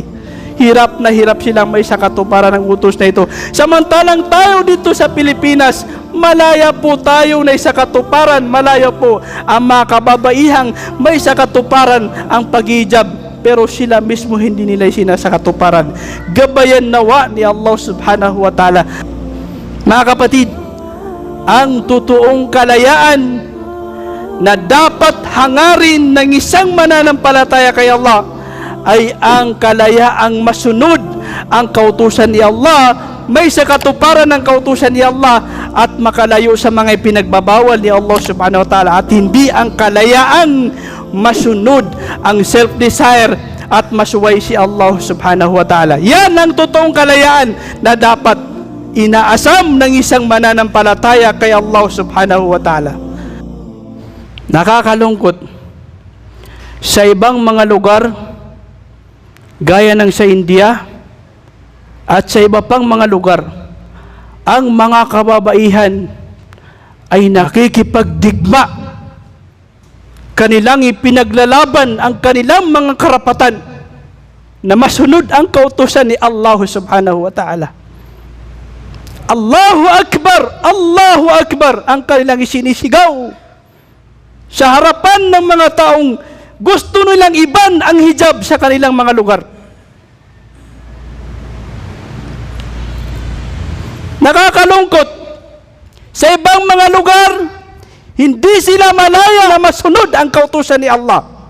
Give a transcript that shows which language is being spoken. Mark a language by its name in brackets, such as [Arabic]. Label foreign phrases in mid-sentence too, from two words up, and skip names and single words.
[Filipino] Hirap na hirap silang may sakatuparan ng utos na ito. Samantalang tayo dito sa Pilipinas, malaya po tayo na isakatuparan, malaya po ang mga kababaihang may sakatuparan ang paghijab, pero sila mismo hindi nila sinasakatuparan. Gabayan nawa ni Allah [Arabic] سبحانه وتعالى. [Filipino] Mga kapatid, ang totoong kalayaan na dapat hangarin ng isang mananampalataya kay Allah ay ang kalayaang masunod ang kautusan ni Allah, may sakatuparan ng kautusan ni Allah at makalayo sa mga ipinagbabawal ni Allah [Arabic] سبحانه وتعالى, [Filipino] at hindi ang kalayaang masunod ang self-desire at masuway si Allah [Arabic] سبحانه وتعالى. [Filipino] Yan ang totoong kalayaan na dapat inaasam ng isang mananampalataya kay Allah [Arabic] سبحانه وتعالى. [Filipino] Nakakalungkot, sa ibang mga lugar gaya ng sa India at sa iba pang mga lugar, ang mga kababaihan ay nakikipagdigma, kanilang ipinaglalaban ang kanilang mga karapatan na masunod ang kautusan ni Allah [Arabic] سبحانه وتعالى. الله أكبر! الله أكبر! [Filipino] Ang kanilang isinisigaw sa harapan ng mga taong gusto nilang iban ang hijab sa kanilang mga lugar. Nakakalungkot, sa ibang mga lugar, hindi sila malaya na masunod ang kautusan ni Allah.